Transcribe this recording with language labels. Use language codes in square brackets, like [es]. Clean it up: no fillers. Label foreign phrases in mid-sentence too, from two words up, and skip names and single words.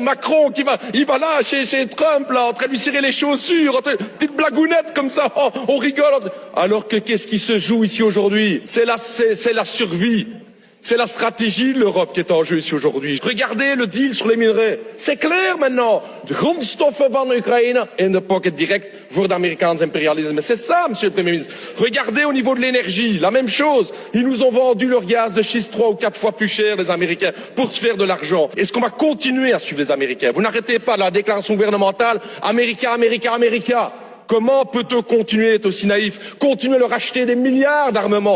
[fr] Macron qui il va là, chez Trump, là, en train de lui cirer les chaussures. Petite blagounette comme ça. Oh, on rigole. Alors que qu'est-ce qui se joue ici aujourd'hui? C'est la survie. C'est la stratégie de l'Europe qui est en jeu ici aujourd'hui. Regardez le deal sur les minerais. C'est clair maintenant. [nl] De grondstoffen van Oekraïne in de pocket direct voor de Amerikaans impérialisme. [fr] C'est ça, monsieur le Premier ministre. Regardez au niveau de l'énergie, la même chose. Ils nous ont vendu leur gaz de schiste 3 ou 4 fois plus cher, les Américains, pour se faire de l'argent. Est-ce qu'on va continuer à suivre les Américains? Vous n'arrêtez pas la déclaration gouvernementale Américain, Américain, Américain. Comment peut-on continuer à être aussi naïf? Continuer à leur acheter des milliards d'armements?